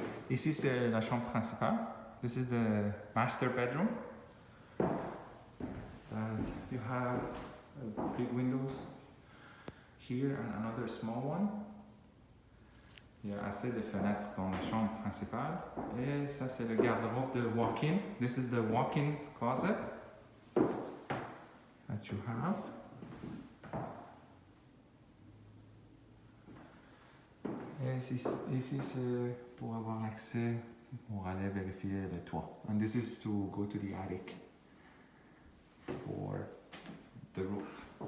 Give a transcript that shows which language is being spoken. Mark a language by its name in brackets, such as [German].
[French] Ici, c'est la chambre principale. [English] This is the master bedroom. And you have big windows here and another small one. [French] Il y a assez de fenêtres dans la chambre principale. Et ça, c'est le garde-robe de walk-in. [English] This is the walk-in closet that you have. [French] Et ici, c'est pour avoir accès, pour aller vérifier le toit. [English] And this is to go to the attic for the roof.